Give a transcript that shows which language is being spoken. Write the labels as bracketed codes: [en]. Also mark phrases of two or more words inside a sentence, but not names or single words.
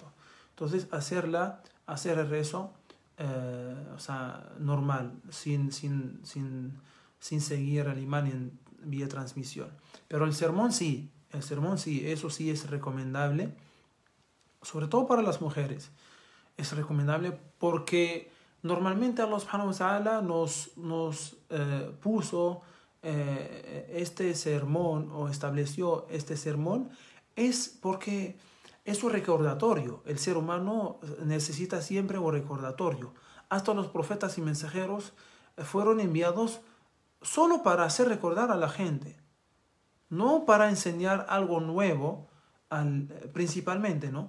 [es] Entonces, hacer el rezo, o sea, normal, sin seguir al imán en vía transmisión. Pero el sermón sí, eso sí es recomendable, sobre todo para las mujeres. Es recomendable porque normalmente [ar] الله سبحانه وتعالى [es] nos puso este sermón, o estableció este sermón, es porque es un recordatorio. El ser humano necesita siempre un recordatorio. Hasta los profetas y mensajeros fueron enviados solo para hacer recordar a la gente, no para enseñar algo nuevo, principalmente, ¿no?